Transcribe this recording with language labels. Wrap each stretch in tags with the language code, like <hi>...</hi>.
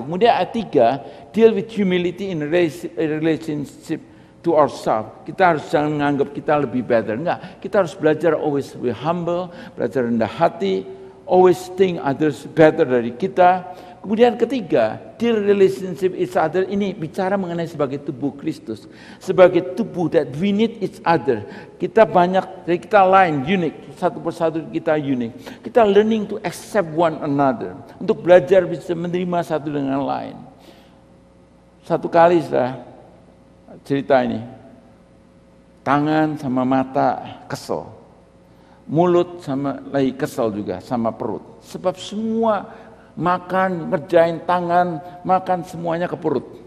<id>Kemudian ayat 3</id> <en>deal with humility in relationship to ourselves.</en> <id>Kita harus jangan menganggap kita lebih better. Enggak, kita harus belajar</id> <en>always be humble,</en> <id>belajar rendah hati.</id> <en>Always think others better</en> <id>dari kita. Kemudian ketiga,</id> <en>deal relationship each other.</en> <id>Ini bicara mengenai sebagai tubuh Kristus. Sebagai tubuh</id> <en>that we need each other.</en> <id>Kita banyak, dari kita lain, unik. Satu persatu kita unik. Kita</id> <en>learning to accept one another.</en> <id>Untuk belajar bisa menerima satu dengan lain. Satu kali sudah cerita ini. Tangan sama mata kesel. Mulut sama lagi kesel juga sama perut. Sebab semua makan, ngerjain tangan, makan semuanya ke perut.</id>